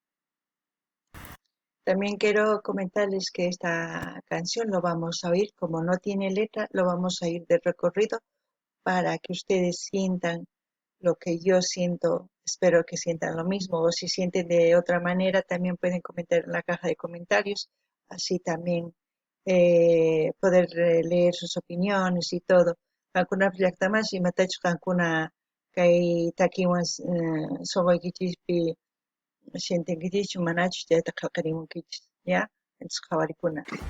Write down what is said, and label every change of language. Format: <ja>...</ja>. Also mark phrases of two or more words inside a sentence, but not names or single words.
<es>También quiero comentarles que esta canción lo vamos a oír, como no tiene letra, lo vamos a ir de recorrido para que ustedes sientan lo que yo siento. Espero que sientan lo mismo, o si sienten de otra manera también pueden comentar en la caja de comentarios, así también poder leer sus opiniones y todo.</es> <qu>Kankuna llaqtamanshi imatachus kankuna kay takiwan suquykichikpi sientinkichikchu manachus chayta qillqarimunkichis, ¿ya? Entonces qhawarikuna.</qu>